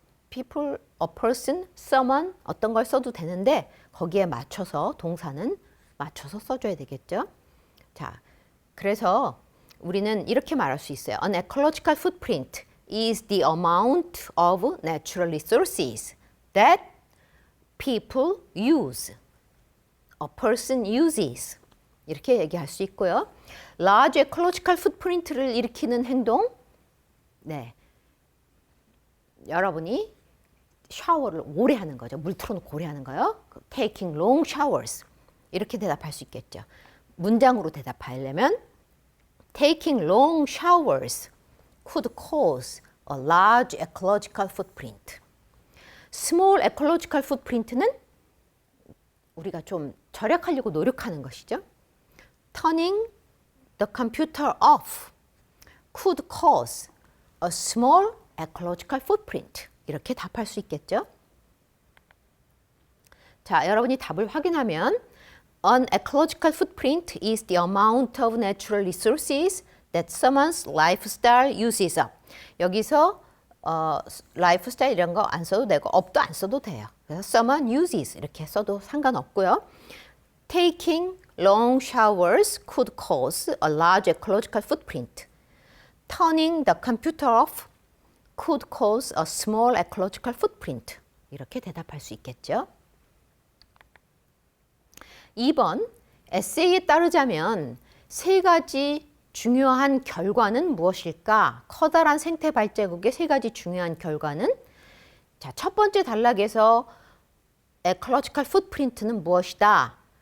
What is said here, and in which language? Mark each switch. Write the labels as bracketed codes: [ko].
[en] people, a person, someone [ko] 어떤 걸 써도 되는데 거기에 맞춰서 동사는 맞춰서 써줘야 되겠죠. 자, 그래서 우리는 이렇게 말할 수 있어요. [en] An ecological footprint is the amount of natural resources that people use. A person uses. [ko] 이렇게 얘기할 수 있고요. [en] Large ecological footprint [ko] 를 일으키는 행동. 네, 여러분이 샤워를 오래 하는 거죠. 물 틀어놓고 오래 하는 거요. [en] Taking long showers. [ko] 이렇게 대답할 수 있겠죠. 문장으로 대답하려면 [en] Taking long showers could cause a large ecological footprint. Small ecological footprint [ko] 는 우리가 좀 절약하려고 노력하는 것이죠. [en] Turning the computer off could cause a small ecological footprint. [ko] 이렇게 답할 수 있겠죠. 자, 여러분이 답을 확인하면 [en] An ecological footprint is the amount of natural resources that someone's lifestyle uses up. [ko] 여기서 lifestyle 이런 거 안 써도 되고 up도 안 써도 돼요. 그래서 [en] someone uses [ko] 이렇게 써도 상관없고요. [en] Taking long showers could cause a large ecological footprint. Turning the computer off could cause a small ecological footprint. [ko] 이렇게 대답할 수 있겠죠. 2번, 에세이에 따르자면 세 가지 중요한 결과는 무엇일까? 커다란 생태 발자국의 세 가지 중요한 결과는 자, 첫 번째 단락에서 ecological footprint는 무엇이다?